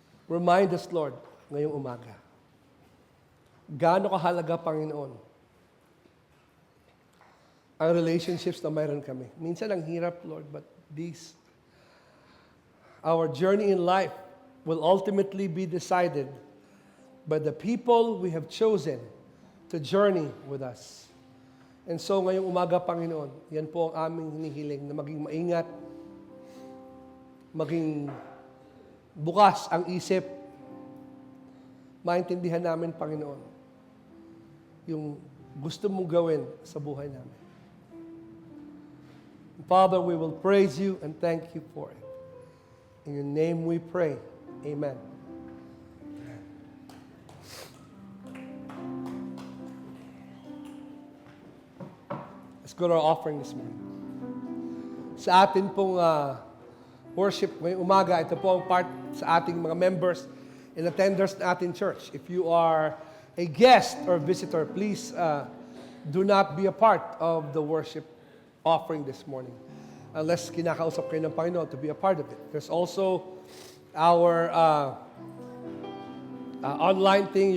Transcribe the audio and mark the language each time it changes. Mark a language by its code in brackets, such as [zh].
[en] Remind us, Lord, [tl] ngayong umaga. Gaano kahalaga, Panginoon, ang relationships na mayroon kami. Minsan ang hirap, [en] Lord, but our journey in life will ultimately be decided by the people we have chosen to journey with us. And so [tl] ngayong umaga, Panginoon, yan po ang aming hinihiling na maging maingat, maging bukas ang isip, maintindihan namin, Panginoon, yung gusto mong gawin sa buhay namin. [en] Father, we will praise you and thank you for it. In your name we pray. Amen. Let's go to our offering this morning. [tl] Sa atin pong worship ngayong umaga, ito po ang part sa ating mga members and attenders na ating church. [en] If you are a guest or visitor, please do not be a part of the worship offering this morning unless [tl] kinakausap kayo ng Panginoon [en] to be a part of it. There's also our online thing.